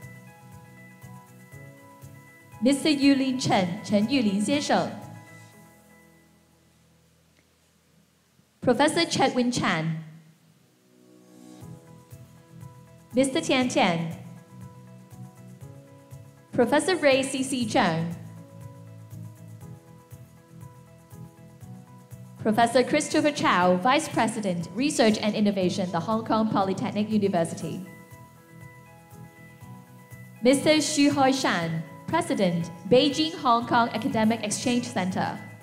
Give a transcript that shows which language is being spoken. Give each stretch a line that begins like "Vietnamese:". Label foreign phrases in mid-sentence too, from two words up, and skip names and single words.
English: Mr. Yulin Chen, Chen Yulin 先生. Professor Chetwin Chan. Mr. Tian Tian. Professor Ray C.C. Zhang. Professor Christopher Chow, Vice President, Research and Innovation, the Hong Kong Polytechnic University. Mr. Xu Hoishan, President, Beijing Hong Kong Academic Exchange Center.